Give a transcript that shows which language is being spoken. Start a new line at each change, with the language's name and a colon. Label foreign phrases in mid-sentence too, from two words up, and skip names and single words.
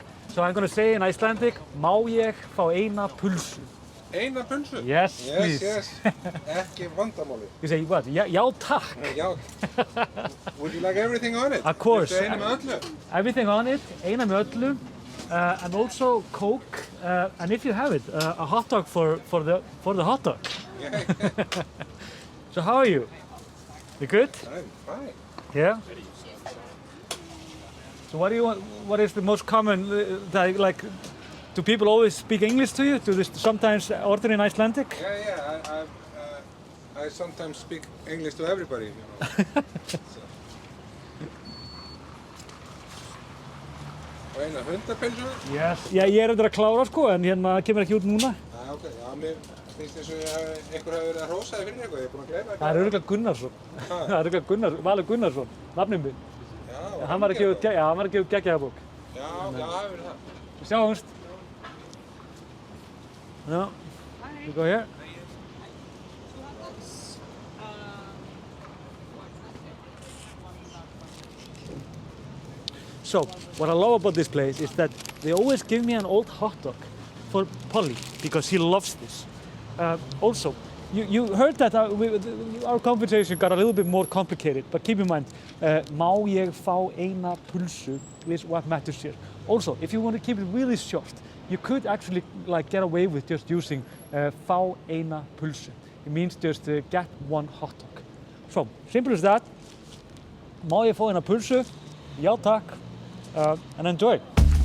English: So I'm going to say in Icelandic,
Icelandic: Má ég fá Eina Pylsu? Eina pulsu?
English: Yes, please. Yes.
Icelandic: Ekki vandamáli.
English: You say what?
Icelandic: Já, takk. Já.
English: Would you like everything on it? Of course.
Icelandic: Eina með öllu?
English: Everything on it,
Icelandic: Eina með öllu,
English: and also Coke, and if you have it, a hot dog for the hot dog. Yeah. So how are you? You good? I'm fine. Yeah? So what do you want? What is the most common, do people always speak English to you? Do they sometimes order in Icelandic? Yeah. I sometimes speak English to everybody, you know. So.
Icelandic: Og eina hundapylsu.
English: Yes.
Icelandic: Já, ég reyndar að klára sko, en hérna kemur ekki út núna.
English: Ok.
Icelandic: Já, mér finnst eins og einhver hafi verið að hrósa þig fyrir eitthvað. Ég er búinn að gleyma Það er örugglega Gunnarsson. Það er örugglega Valur Gunnarsson, nafnið minn. Já, Hann var að gefa út geggjaða bók. Já, það hefur verið það. Við sjáumst.
English: No. We go here. So, what I love about this place is that they always give me an old hot dog for Polly because he loves this. Also, you heard that our conversation got a little bit more complicated, but keep in mind,
Icelandic: má ég fá eina pylsu
English: is what matters here. Also, if you want to keep it really short, you could actually like get away with just using
Icelandic: fá eina pylsu.
English: It means just get one hot dog. So, simple as that.
Icelandic: Má ég fá eina pylsu? Já takk.
English: And enjoy.